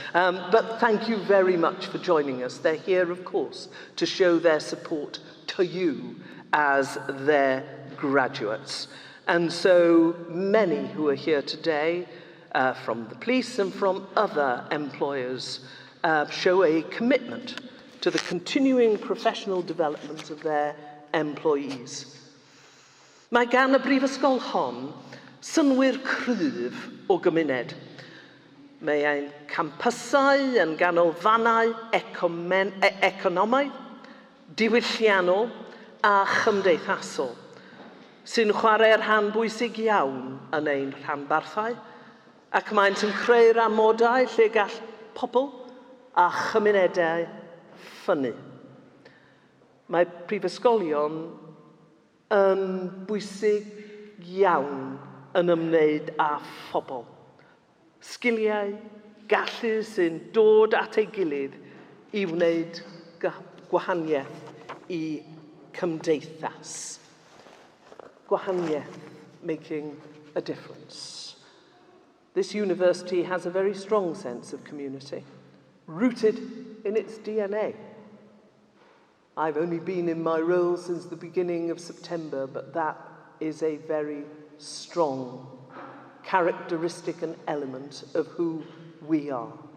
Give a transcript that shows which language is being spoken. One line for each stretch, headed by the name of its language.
English: But thank you very much for joining us. They're here, of course, to show their support to you as their graduates. And so many who are here today, from the police and from other employers, show a commitment to the continuing professional development of their employees.
Welsh: Mae gan y brifysgol hon synwyr cryf o gymuned. Mae ein campysau yn ganolfannau economaidd, diwylliannol a chymdeithasol, sy'n chwarae'r rhan bwysig iawn yn ein rhanbarthau, ac maent yn creu'r amodau lle gall pobl a chymunedau ffynnu. Mae prifysgolion yn bwysig iawn yn ymwneud â phobl. Sgiliau, gallu sy'n dod at ei gilydd I wneud gwahaniaeth I cymdeithas. Gwahaniaeth,
English: making a difference. This university has a very strong sense of community, rooted in its DNA. I've only been in my role since the beginning of September, but that is a very strong characteristic and element of who we are.